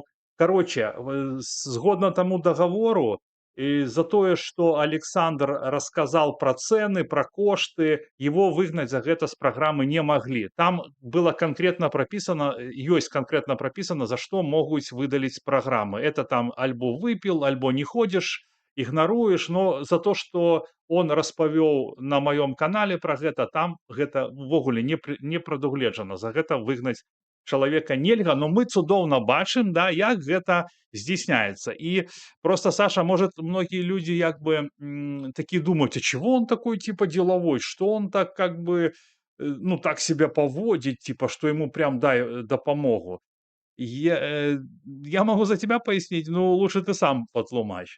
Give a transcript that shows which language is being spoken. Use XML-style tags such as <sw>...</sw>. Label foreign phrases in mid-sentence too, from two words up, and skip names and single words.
<ru>Короче, згодно тому договору, и за то, что Александр рассказал про цены, про кошты, его выгнать за это с программы не могли. Там было конкретно прописано, есть конкретно прописано, за что могут выдалить с программы. Это там альбо выпил, альбо не ходишь, игноруешь, но за то, что он</ru> <be>распавёў на маём канале пра гэта, там гэта ўвогуле не прадугледжана. За гэта выгнаць чалавека нельга, но мы цудоўна бачым, да, як гэта здзейсняецца.</be> <ru>І просто, Саша, может, многие люди як бы такие думают, а чего он такой типа деловой, что он так как бы, ну, так себя поводит, типа, что ему прям дай допомогу. Я могу за тебя пояснить, но лучше ты сам потлумач.</ru>